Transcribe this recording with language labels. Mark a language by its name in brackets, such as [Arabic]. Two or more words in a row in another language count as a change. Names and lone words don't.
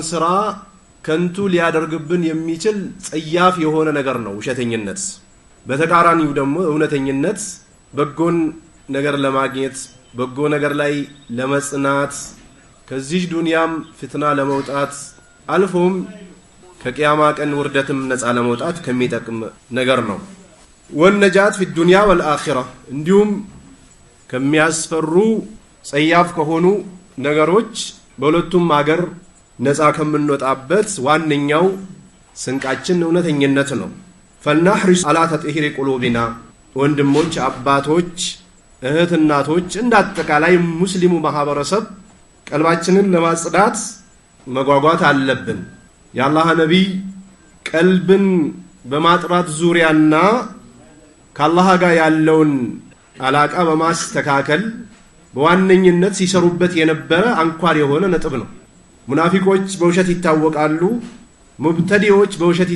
[Amharic] ስራ ከንቱ ሊያደርግብን የሚችል ጸያፍ የሆነ ነገር ነው ውሸተኝነት። በተቃራኒው ደግሞ እውነተኝነት በጎን ነገር ለማግኘት በጎ ነገር ላይ ለመጽናት ከዚህ ዱንያም ፍትና ለመውጣት አልፎም ከቂያማ ቀን ውርደትም ነፃ ለመውጣት ከሚጠቅም ነገር ነው። ወነጃት [Arabic] في الدنيا والآخرة [Amharic] እንዲሁም ከሚያስፈሩ ጸያፍ ከሆኑ ነገሮች በሁለቱም ሀገር ነፃ ከምንወጣበት ዋነኛው ስንቃችን እውነተኝነት ነው። [Arabic] فلنحرص على تطهير قلوبنا [Amharic] ወንድሞች አባቶች እህት እናቶች እንዳጠቃላይ ሙስሊሙ ማህበረሰብ ቀልባችንን ለማጽዳት መጓጓት አለብን። የአላህ ነብይ ቀልብን በማጥራት ዙሪያና ከአላህ ጋር ያለውን አላቃ በማስተካከል በዋነኝነት ሲሰሩበት የነበረ አንኳር የሆነ ነጥብ ነው። ሙናፊቆች በውሸት ይታወቃሉ። ሙብተዲዎች በውሸት